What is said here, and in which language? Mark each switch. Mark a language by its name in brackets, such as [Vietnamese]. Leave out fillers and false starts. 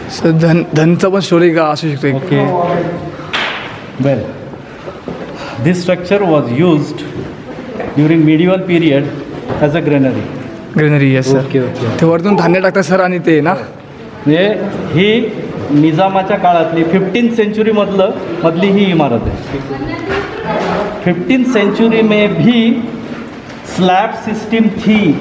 [Marathi] Sir धनचं पण story का असू शकतो एक. [English] Okay. Well, this structure was used during medieval period as a granary. Granary yes sir. Okay, okay. [Marathi] ते वरतून धान्य टाकतात सर, आणि ते ना म्हणजे ही निजामाच्या काळातली 15th सेंचुरी मधली ही इमारत आहे। [Hindi] 15th सेंचुरी में भी स्लैब सिस्टम थी।